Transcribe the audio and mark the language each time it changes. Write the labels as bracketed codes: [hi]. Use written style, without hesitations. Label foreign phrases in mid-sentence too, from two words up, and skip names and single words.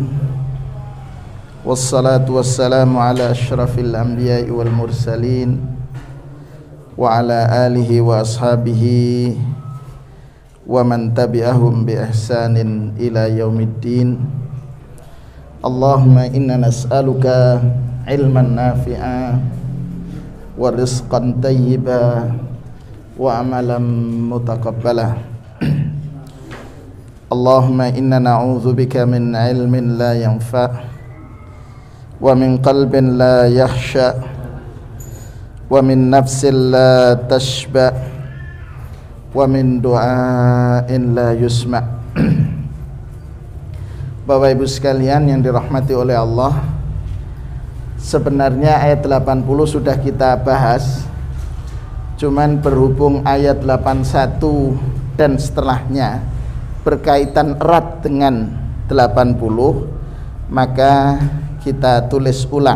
[ar] والصلاة والسلام على أشرف الأنبياء والمرسلين وعلى آله وأصحابه ومن تبعهم بإحسان إلى يوم الدين. اللهم إنا نسألك علما نافعا ورزقا طيبا وعملا متقبلا. اللهم إنا نعوذ بك من علم لا ينفع ومن قلب لا يخشع ومن نفس لا تشبع ومن دعاء لا يسمع'. [id] Bapak Ibu sekalian yang dirahmati oleh Allah, sebenarnya ayat 80 sudah kita bahas, cuman berhubung ayat 81 dan setelahnya berkaitan erat dengan 80, maka kita tulis ulang.